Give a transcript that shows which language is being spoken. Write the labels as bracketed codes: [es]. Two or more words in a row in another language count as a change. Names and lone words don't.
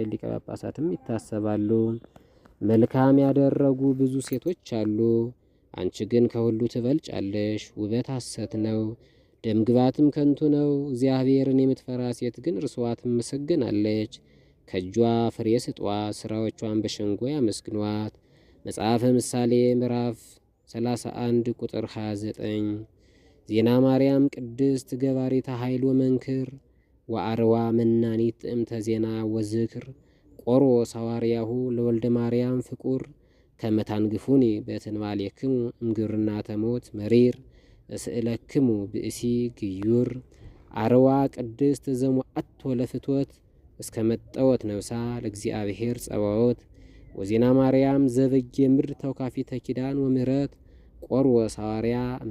[am] ሊቀ ጳጳሳትም ይታሰባሉ። መልካም ያደረጉ ብዙ ሴቶች አሉ፣ አንቺ ግን ከሁሉ ትበልጫለሽ። ውበት ሐሰት ነው፣ ደምግባትም ከንቱ ነው። እግዚአብሔርን የምትፈራ ሴት ግን እርስዋ ትመሰገናለች። ከእጇ ፍሬ ስጧት፣ ሥራዎቿን በሸንጎ ያመስግኗት። መጽሐፈ ምሳሌ ምዕራፍ [gez] 31 ቁጥር 29። ዜና ማርያም ቅድስት ገባሪተ ኃይል ወመንክር ወአርዋ መናኒት ጥዕምተ ዜና ወዝክር ቆሮስ ሐዋርያሁ ለወልደ ማርያም ፍቁር ከመታንግፉኒ በትንባሌክሙ እምግብርናተ ሞት መሪር እስእለክሙ ብእሲ ግዩር። አርዋ ቅድስት ዘሞአቶ ለፍትወት እስከ መጠወት ነብሳ ለእግዚአብሔር ጸባዖት። ወዜና ማርያም ዘበጌ ምድር ተውካፊተ ኪዳን ወምህረት ቆሮስ ሐዋርያ